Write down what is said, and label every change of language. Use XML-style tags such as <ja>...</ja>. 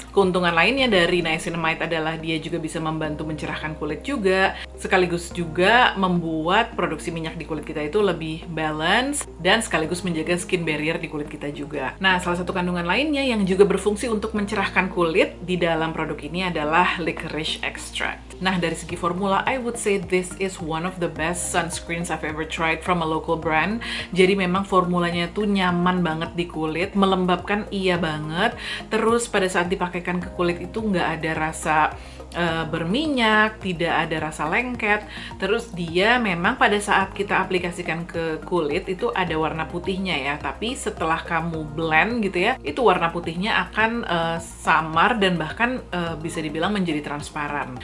<id>Keuntungan lainnya dari niacinamide adalah dia juga bisa membantu mencerahkan kulit juga, sekaligus juga membuat produksi minyak di kulit kita itu lebih balance dan sekaligus menjaga skin barrier di kulit kita juga. Nah, salah satu kandungan lainnya yang juga berfungsi untuk mencerahkan kulit di dalam produk ini adalah licorice extract. Nah, dari segi formula,</id> <en>I would say this is one of the best sunscreens I've ever tried from a local brand.</en> <id>Jadi memang formulanya tuh nyaman banget di kulit, melembabkan iya banget. Terus pada saat dipakaikan ke kulit itu nggak ada rasa berminyak, tidak ada rasa lengket. Terus dia memang pada saat kita aplikasikan ke kulit itu ada warna putihnya ya, tapi setelah kamu blend gitu ya, itu warna putihnya akan samar dan bahkan bisa dibilang menjadi transparan.</id>